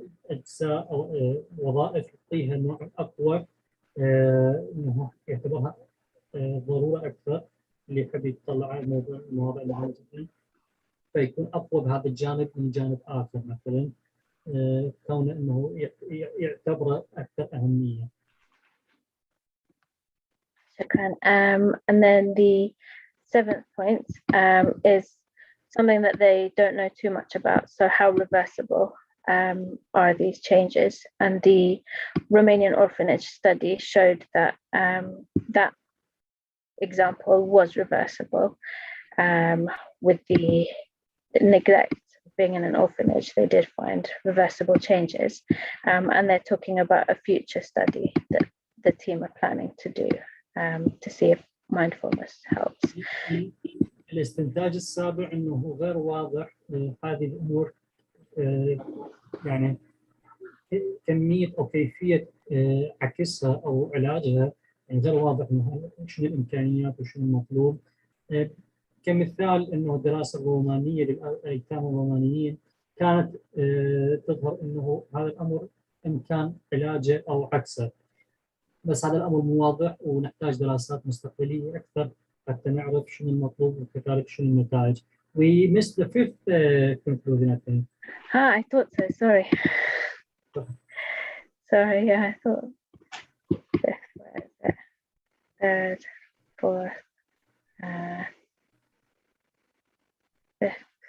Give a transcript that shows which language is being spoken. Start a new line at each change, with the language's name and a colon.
Arabic: اجزاء او وظائف يعطيها نوع اقوى انه يعتبرها ضروره اكثر، اللي يحب يطلع على المواضيع اللي جدا فيكون اقوى بهذا الجانب من جانب اخر، مثلا كونه انه يعتبره اكثر اهميه. شكرا.
English: And then the seventh point is something that they don't know too much about. So how reversible are these changes? And the Romanian orphanage study showed that that example was reversible with the neglect being in an orphanage. They did find reversible changes, and they're talking about a future study that the team are planning to do to see if mindfulness helps.
Arabic: الاستنتاج السابع انه غير واضح هذه الامور، يعني كميه او كيفيه عكسها او علاجها، يعني غير واضح انه شنو الامكانيات وشنو المطلوب. كمثال انه الدراسه الرومانيه للايتام الرومانيين كانت تظهر انه هذا الامر امكان علاجه او عكسه، بس هذا الامر مو واضح ونحتاج دراسات مستقبليه اكثر حتى نعرف شنو المطلوب وكذلك شنو النتائج.
English: We missed the fifth conclusion, I think. I thought so. Sorry. Sorry. Yeah, I thought fifth. Where is it? Third, fourth, fifth.